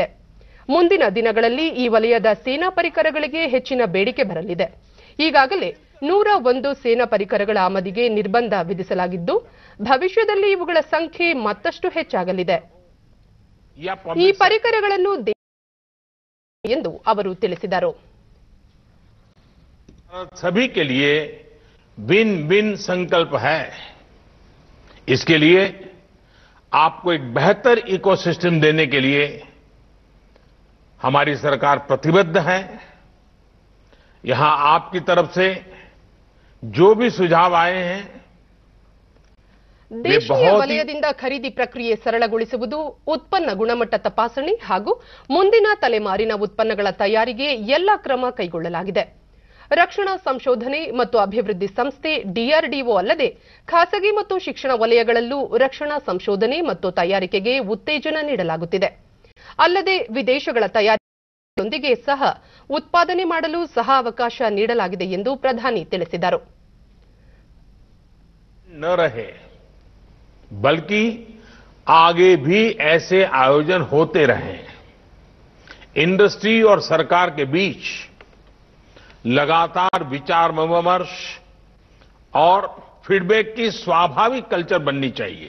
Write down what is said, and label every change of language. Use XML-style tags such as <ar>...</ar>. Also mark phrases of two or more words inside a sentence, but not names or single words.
<kn>ಮುಂದಿನ ದಿನಗಳಲ್ಲಿ ಈ ವಲಯದ ಸೇನಾ ಪರಿಕರಗಳಿಗೆ ಹೆಚ್ಚಿನ ಬೇಡಿಕೆ ಬರಲಿದೆ. ಈಗಾಗಲೇ 101 ಸೇನಾ ಪರಿಕರಗಳ ಆಮದಿಗೆ ನಿರ್ಬಂಧ ವಿಧಿಸಲಾಗಿದ್ದು, ಭವಿಷ್ಯದಲ್ಲಿ ಇವುಗಳ ಸಂಖ್ಯೆ ಮತ್ತಷ್ಟು ಹೆಚ್ಚಾಗಲಿದೆ. ಈ ಪರಿಕರಗಳನ್ನು ಎಂದು ಅವರು ತಿಳಿಸಿದರು.</kn> <hi>सभी के लिए</hi> <en>win win</en> <hi>संकल्प है. इसके लिए आपको एक बेहतर इकोसिस्टम देने के लिए हमारी सरकार प्रतिबद्ध है. यहां आपकी तरफ से जो भी सुझाव आए हैं,</hi> <kn>ದೇಶೀಯ ವಲಯದಿಂದ ಖರೀದಿ ಪ್ರಕ್ರಿಯೆ ಸರಳಗೊಳಿಸುವುದು, ಉತ್ಪನ್ನ ಗುಣಮಟ್ಟ ತಪಾಸಣೆ ಹಾಗೂ ಮುಂದಿನ ತಲೆಮಾರಿನ ಉತ್ಪನ್ನಗಳ ತಯಾರಿಗೆ ಎಲ್ಲ ಕ್ರಮ ಕೈಗೊಳ್ಳಲಾಗಿದೆ. ರಕ್ಷಣಾ ಸಂಶೋಧನೆ ಮತ್ತು ಅಭಿವೃದ್ಧಿ ಸಂಸ್ಥೆ ಡಿಆರ್ಡಿಒ ಅಲ್ಲದೆ ಖಾಸಗಿ ಮತ್ತು ಶಿಕ್ಷಣ ವಲಯಗಳಲ್ಲೂ ರಕ್ಷಣಾ ಸಂಶೋಧನೆ ಮತ್ತು ತಯಾರಿಕೆಗೆ ಉತ್ತೇಜನ ನೀಡಲಾಗುತ್ತಿದೆ. ಅಲ್ಲದೆ ವಿದೇಶಗಳ ತಯಾರಿಕೆಯೊಂದಿಗೆ ಸಹ ಉತ್ಪಾದನೆ ಮಾಡಲು ಸಹ ಅವಕಾಶ ನೀಡಲಾಗಿದೆ ಎಂದು ಪ್ರಧಾನಿ ತಿಳಿಸಿದರು.</kn> <hi>बल्कि आगे भी ऐसे आयोजन होते रहें. इंडस्ट्री और सरकार के बीच लगातार विचार विमर्श और फीडबैक की स्वाभाविक कल्चर बननी चाहिए.</hi>